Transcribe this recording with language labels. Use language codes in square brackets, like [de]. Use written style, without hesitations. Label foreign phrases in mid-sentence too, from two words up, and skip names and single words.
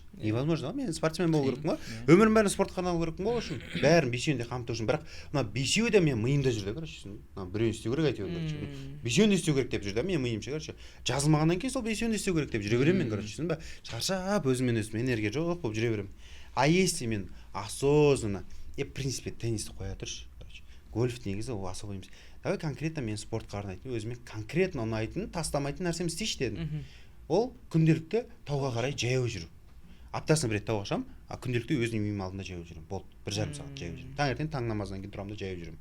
[kk] Невозможно, мен спортсмен болу керекпін ғой. Өмірім бәрін спортқа арнау керекпін ғой үшін. Бәрін бесеуін де қамту үшін. Бірақ мына бесеуі де мен миымда жүрді, короче. Біреуін істеу керек әйтеуір, короче. Бесеуін де істеу керек деп жүрді, мен миымша, короче. Жазылмағаннан кейін сол бесеуін де істеу керек деп жүре беремін мен, короче, түсіндің ба? Шаршап, өзіммен өзім энергия жоқ болып жүре беремін. [ru] А если мен осознанно, в принципе, [kk] теннисті қоя тұршы, короче. Гольф негізі ол особо емес. [ru] Давай конкретно [kk] мен спортқа арнайтын, өзіме конкретно ұнайтын, тастамайтын нәрсем істейші дедім. Ол күнделікті тауға қарай жаяу жүру. Аптасына бір рет тауға шығамын, күнделікті өзімнің үйім алдында жаяу жүрмін. Болды, 1,5 сағат жаяу жүрмін. Таңертең таң намазынан кейін тұрамын да жаяу жүрмін.